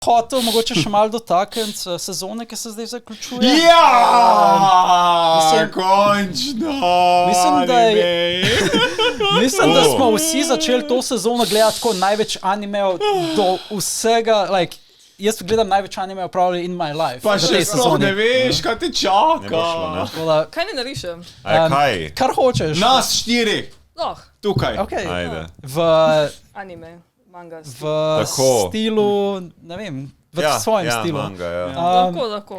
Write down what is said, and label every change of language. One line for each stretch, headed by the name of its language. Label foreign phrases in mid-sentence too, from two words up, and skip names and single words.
Slovenian: hotel mogoče še malo dotakniti sezone, ki se zdaj zaključuje. Končno! Mislim, da smo vsi začeli to sezono gledati tako največ animejev do vsega, jaz gledam največ animejev
English: probably in my life.
Slovenian: Pa še sploh ne veš, kaj te čaka. Kaj ne narišem? Kaj? Kar hočeš. Nas 4. Tukaj. Okay. Ajde. V anime, manga. V stilu, ne vem, v svojem stilu. Manga, Tako.